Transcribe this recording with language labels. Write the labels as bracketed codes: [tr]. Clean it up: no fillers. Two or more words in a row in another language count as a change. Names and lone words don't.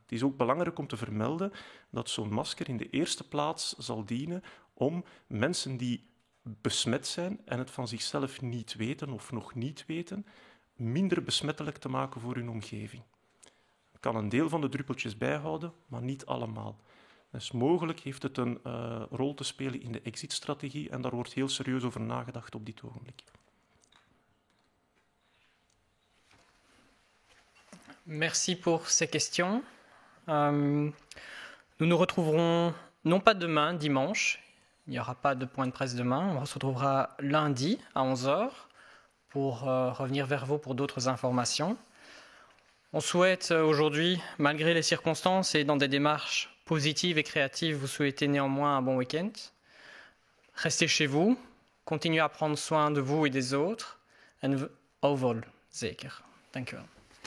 [nl] Het is ook belangrijk om te vermelden dat zo'n masker in de eerste plaats zal dienen om mensen die besmet zijn en het van zichzelf niet weten of nog niet weten, minder besmettelijk te maken voor hun omgeving. Het kan een deel van de druppeltjes bijhouden, maar niet allemaal. Dus mogelijk heeft het een rol te spelen in de exit-strategie en daar wordt heel serieus over nagedacht op dit ogenblik. [fr] Merci pour ces questions. Nous nous retrouverons non pas demain, dimanche. Il n'y aura pas de point de presse demain. On se retrouvera lundi à 11h pour revenir vers vous pour d'autres informations. On souhaite aujourd'hui, malgré les circonstances et dans des démarches positives et créatives, vous souhaitez néanmoins un bon week-end. Restez chez vous, continuez à prendre soin de vous et des autres. [nl] En overal zeker. Dank u wel.